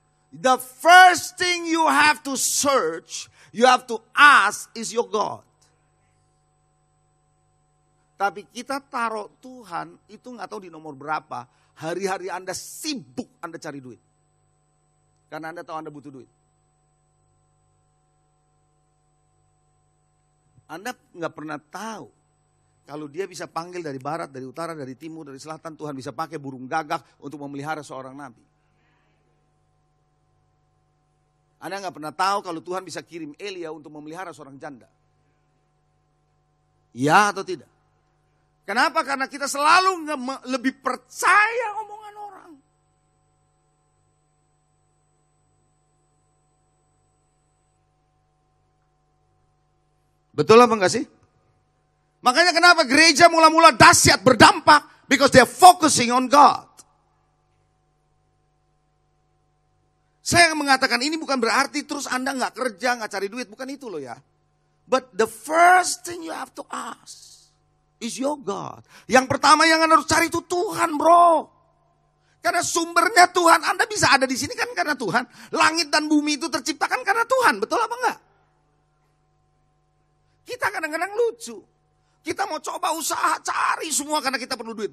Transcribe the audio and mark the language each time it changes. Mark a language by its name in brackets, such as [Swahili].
[English] The first thing you have to search, you have to ask is your God. [Indonesian] Tapi kita taruh Tuhan itu enggak tahu di nomor berapa. Hari-hari Anda sibuk Anda cari duit. Karena Anda tahu Anda butuh duit. Anda nggak pernah tahu kalau dia bisa panggil dari barat, dari utara, dari timur, dari selatan. Tuhan bisa pakai burung gagak untuk memelihara seorang nabi. Anda nggak pernah tahu kalau Tuhan bisa kirim Elia untuk memelihara seorang janda. Ya atau tidak? Kenapa? Karena kita selalu lebih percaya omongan orang. Betul apa enggak sih? Makanya kenapa gereja mula-mula dahsyat berdampak? [English] Because they're focusing on God. [Indonesian] Saya mengatakan ini bukan berarti terus Anda nggak kerja, nggak cari duit. Bukan itu loh ya. [English] But the first thing you have to ask is your God. [Indonesian] Yang pertama yang Anda harus cari itu Tuhan, bro. Karena sumbernya Tuhan. Anda bisa ada di sini kan karena Tuhan. Langit dan bumi itu terciptakan karena Tuhan. Betul apa enggak? Kita kadang-kadang lucu. Kita mau coba usaha cari semua karena kita perlu duit.